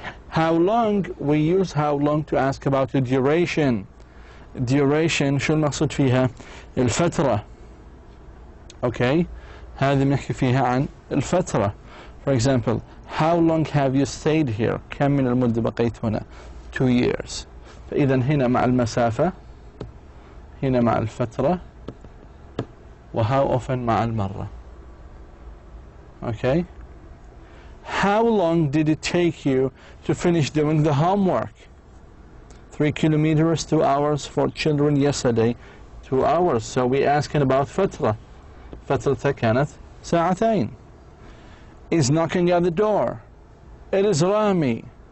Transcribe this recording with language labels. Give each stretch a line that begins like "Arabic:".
English: How long, we use how long to ask about the duration.
Arabic: Duration شو المقصود فيها؟ الفترة.
English: Okay.
Arabic: هذه بنحكي فيها عن الفترة.
English: For example, how long have you stayed here?
Arabic: كم من المدة بقيت هنا؟ 2 years. فإذا هنا مع المسافة، هنا مع الفترة، و how often مع المرة.
English: Okay. How long did it take you to finish doing the homework? 3 kilometers, 2 hours. For children yesterday, 2 hours. So we asking about فترة.
Arabic: فترتها كانت ساعتين.
English: Is knocking at the door. It is Rami.